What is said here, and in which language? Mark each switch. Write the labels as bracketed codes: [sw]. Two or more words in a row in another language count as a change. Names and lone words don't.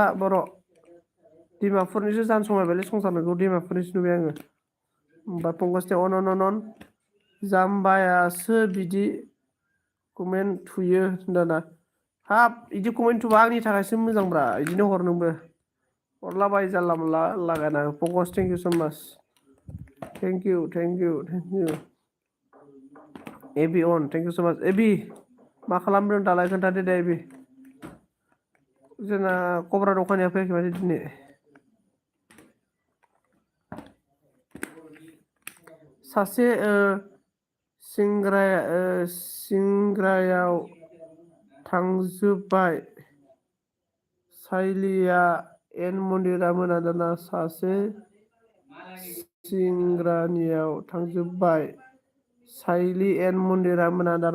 [brx] बर' दैमाफोरनिसो जानो संबायलै संसार नोंखौ दैमाफोरनिसो नुबाय आङो होमबा पंकजनि अन जाम्बायासो बिदि कमेन्ट थुयो होनदाना हाब बिदि कमेन्ट थुबा आंनि थाखायसो मोजांब्रा बिदिनो हर नोंबो हरलाबाय जानला मोनला लागायना पंकज [en] thank you so much thank you [brx] एबी ऑन [en] thank you so much [brx] एबी मा खालामदों दालाय खोन्थादो दे एबी जोंना कब्रा दखानिया फैयाखै माथो दिनै सासे सिंग्रायाव थांजोब्बाय साइलिया एन मन्दिरा मोना दाना सासे सिंग्रानियाव थांजोब्बाय साइलि एन मन्दिरा मोना दाना